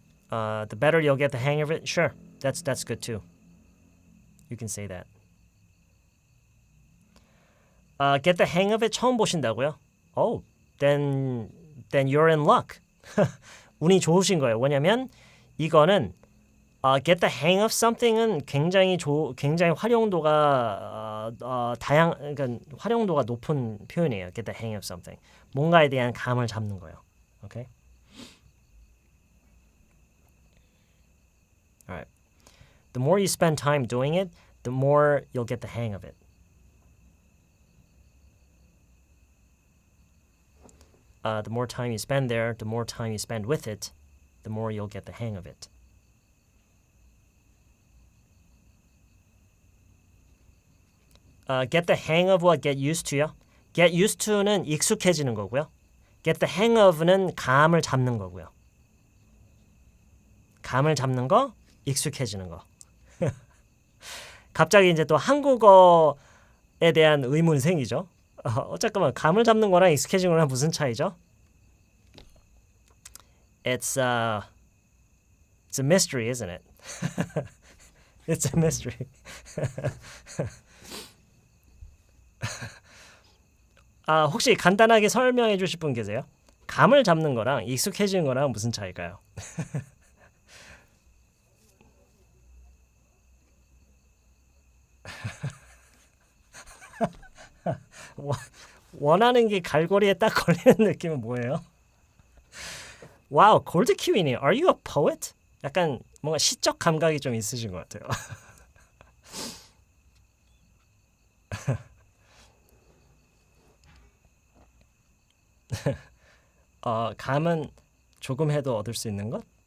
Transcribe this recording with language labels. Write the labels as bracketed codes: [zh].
[en] The better you'll get the hang of it. Sure, that's good too. You can say that. [ko] Get the hang of it 처음 보신다고요? [en] Oh, then you're in luck. [ko] 운이 좋으신 거예요. 왜냐면 이거는 get the hang of something은 굉장히 활용도가 그러니까 활용도가 높은 표현이에요. [en] Get the hang of something. [ko] 뭔가에 대한 감을 잡는 거예요. [en] Okay? All right. The more you spend time doing it, the more you'll get the hang of it. The more time you spend there, the more time you spend with it, the more you'll get the hang of it. Get the hang of what? Get used to요. Get used to는 [ko] 익숙해지는 거고요. Get the hang of는 감을 잡는 거고요. 감을 잡는 거, 익숙해지는 거. 갑자기 이제 또 한국어에 대한 의문이 생기죠. 잠깐만, 감을 잡는 거랑 익숙해지는 거랑 무슨 차이죠? [en] It's a mystery, isn't it? It's a mystery. [ko] 혹시 간단하게 설명해 주실 분 계세요? 감을 잡는 거랑 익숙해지는 거랑 무슨 차이일까요? 원하는 게 갈고리에 딱 걸리는 느낌은 뭐예요? 와우, [en] 골드 키위니, are you a poet? [ko] 약간 뭔가 시적 감각이 좀 있으신 것 같아요. 감은 조금 해도 얻을 수 있는 것?